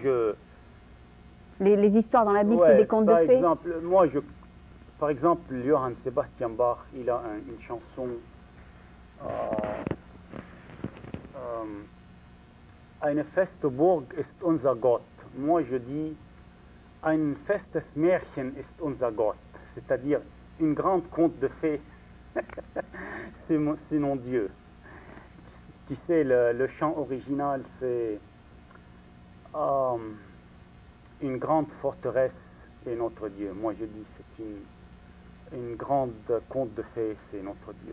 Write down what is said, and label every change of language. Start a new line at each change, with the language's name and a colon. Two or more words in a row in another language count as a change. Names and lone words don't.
French: Les histoires dans la Bible, ouais, c'est des contes de par fées? exemple, par exemple, Johann Sebastian Bach, il a une chanson Eine feste Burg ist unser Gott. Moi, je dis
German: ein festes Märchen ist unser Gott,
French: c'est-à-dire une grande conte de fées, c'est mon Dieu. Tu sais, le chant original, c'est une grande forteresse est notre Dieu. Moi, je dis c'est une grande conte de fées, c'est notre Dieu.